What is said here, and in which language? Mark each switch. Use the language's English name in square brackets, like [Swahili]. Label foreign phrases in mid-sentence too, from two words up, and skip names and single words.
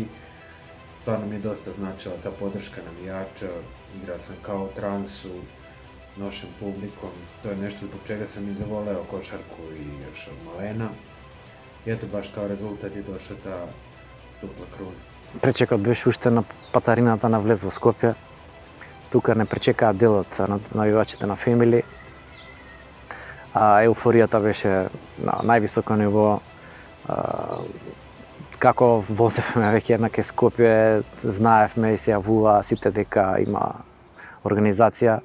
[Serbian] Stvarno mi je dosta značila ta podrška navijača. Igrao sam kao u transu, nošen publikom. To je nešto zbog čega sam i zavoleo košarku i još od malena. I eto, baš kao rezultat je došla ta dupla kruna. [Macedonian] Пречекот беше уште на патарината на влез во Скопје. Тука не пречекаа делот на навивачите на Фемили. Еуфоријата беше на највисоко ниво. Како возевме веќе една ке Скопје, знаевме и се јавува сите дека има организација.